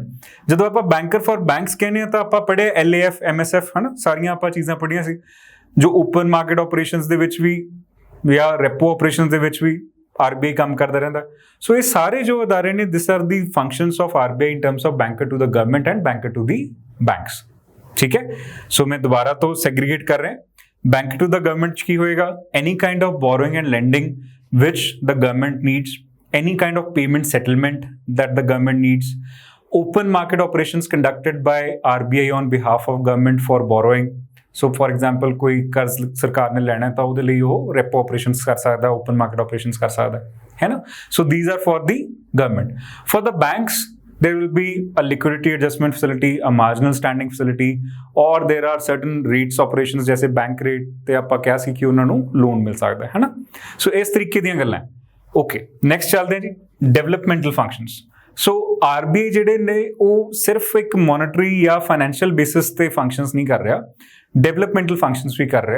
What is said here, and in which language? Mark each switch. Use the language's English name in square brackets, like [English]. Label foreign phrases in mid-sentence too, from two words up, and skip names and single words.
[Punjabi] ਜਦੋਂ ਆਪਾਂ [English] banker for banks [Punjabi] ਕਹਿੰਦੇ ਹਾਂ ਤਾਂ ਆਪਾਂ ਪੜ੍ਹੇ LAF MSF, ਹੈ ਨਾ, ਸਾਰੀਆਂ ਆਪਾਂ ਚੀਜ਼ਾਂ ਪੜ੍ਹੀਆਂ ਸੀ ਜੋ [English] open market operations [Punjabi] ਦੇ ਵਿੱਚ ਵੀ ਜਾਂ [English] repo operations [Punjabi] ਦੇ ਵਿੱਚ ਵੀ RBI ਕੰਮ ਕਰਦਾ ਰਹਿੰਦਾ। ਸੋ ਇਹ ਸਾਰੇ ਜੋ ਅਦਾਰੇ ਨੇ [English] this are the functions of RBI in terms of banker to the government and banker to the banks, [Punjabi] ਠੀਕ ਹੈ। ਸੋ ਮੈਂ ਦੁਬਾਰਾ ਤੋਂ ਸੈਗਰੀਗੇਟ ਕਰ ਰਿਹਾ। [English] bank to the government [Punjabi] 'ਚ ਕੀ ਹੋਏਗਾ? [English] any kind of borrowing and lending which the government needs, any kind of payment settlement that the government needs, open market operations conducted by RBI on behalf of government for borrowing। so for example [Punjabi] ਕੋਈ ਕਰਜ਼ ਸਰਕਾਰ ਨੇ ਲੈਣਾ ਤਾਂ ਉਹਦੇ ਲਈ ਉਹ [English] repo operations [Punjabi] ਕਰ ਸਕਦਾ, [English] open market operations [Punjabi] ਕਰ ਸਕਦਾ, ਹੈ ਨਾ। [English] so these are for the government। for the banks there will be a liquidity adjustment facility, a marginal standing facility, or there are certain rates operations [Hindi] जैसे बैंक [English] rate [Punjabi] ਤੇ ਆਪਾਂ ਕਿਹਾ ਸੀ ਕਿ ਉਹਨਾਂ ਨੂੰ ਲੋਨ ਮਿਲ ਸਕਦਾ ਹੈ ਨਾ। so ਇਸ ਤਰੀਕੇ ਦੀਆਂ ਗੱਲਾਂ। [English] okay next [Punjabi] ਚੱਲਦੇ ਹਾਂ ਜੀ [English] developmental functions. [Punjabi] ਸੋ RBI ਜਿਹੜੇ ਨੇ ਉਹ ਸਿਰਫ ਇੱਕ ਮੋਨਟਰੀ ਜਾਂ [English] financial basis [Punjabi] ਤੇ ਫੰਕਸ਼ਨਸ ਨਹੀਂ ਕਰ ਰਿਹਾ, [English] developmental functions [Punjabi] ਵੀ ਕਰ ਰਿਹਾ।